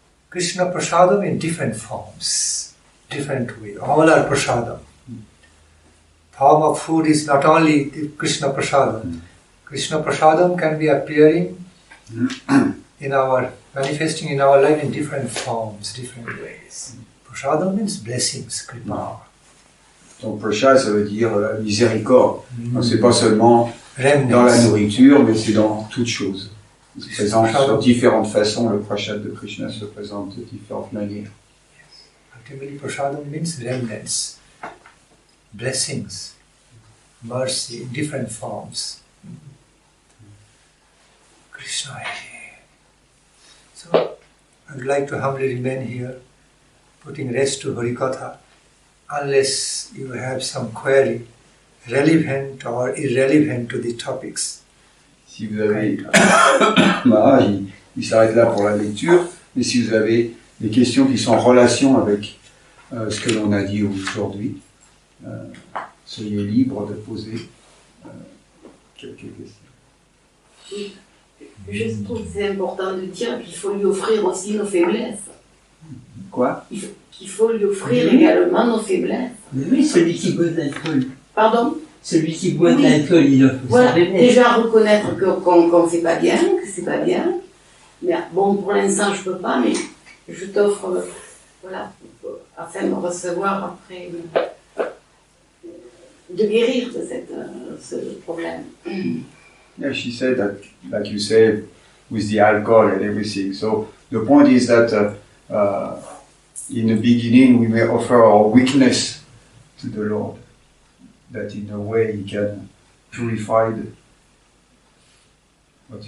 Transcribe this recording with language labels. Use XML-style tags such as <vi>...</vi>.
<en>Krishna Prasadam in different forms, different ways. All are Prasadam. Form of food is not only the Krishna Prasadam. Krishna Prasadam can be appearing manifesting in our life in different forms, different ways. Prasadam means blessings, kripa.</en> <fr>Donc prasad, ça veut dire la miséricorde. Donc c'est pas seulement</fr> <en>Remnants.</en> <fr>dans la nourriture, mais c'est dans toute chose. Il se présente sur différentes façons. Le prasad de Krishna se présente de différentes manières.</fr> <en>Ultimately, prasadam means remnants, blessings, mercy in different forms. Krishna. So, I would like to humbly remain here, putting rest to Harikatha, unless you have some query relevant or irrelevant to the topics.</en> <fr>Si vous avez... Maharaj, il s'arrête là pour la lecture, mais si vous avez des questions qui sont en relation avec ce que l'on a dit aujourd'hui, soyez libre de poser quelques questions. Oui. Je trouve que c'est important de dire qu'il faut lui offrir aussi nos faiblesses. Quoi? Qu'il faut lui offrir également nos faiblesses. Mais oui, celui qui boit de l'alcool. Pardon? Celui qui boit de l'alcool, il offre voilà, sa faiblesse. Déjà reconnaître qu'on ne fait pas bien, que c'est pas bien. Mais bon, pour l'instant, je peux pas, mais je t'offre, voilà, afin de recevoir après, de guérir de ce problème.</fr> <en>Yeah, she said that, like you said, with the alcohol and everything. So the point is that in the beginning we may offer our weakness to the Lord, that in a way He can purify what is</en>